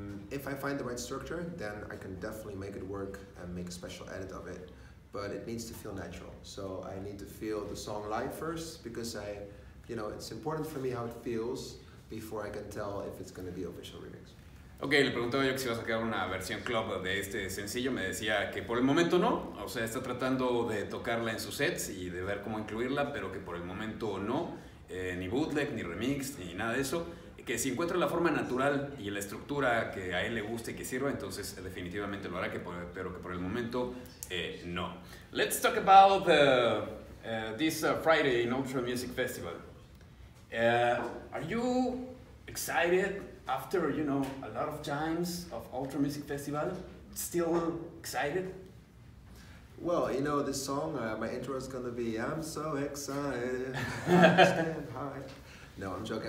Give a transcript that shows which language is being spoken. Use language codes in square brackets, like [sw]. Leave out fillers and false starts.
[en] If I find the right structure, then I can definitely make it work and make a special edit of it. But it needs to feel natural. So I need to feel the song live first, because it's important for me how it feels before I can tell if it's going to be an official remix. [es] Ok, le preguntaba yo que si iba a sacar una versión club de este sencillo. Me decía que por el momento no, o sea, está tratando de tocarla en sus sets y de ver cómo incluirla, pero que por el momento no, ni bootleg, ni remix, ni nada de eso. Que si encuentra la forma natural y la estructura que a él le guste y que sirva, entonces definitivamente lo hará, pero que por el momento no. [en] Let's talk about this Friday in Ultra Music Festival. Are you excited after, a lot of times of Ultra Music Festival? Still excited? Well, this song, my intro is going to be, I'm so excited, I stand high. No, I'm joking.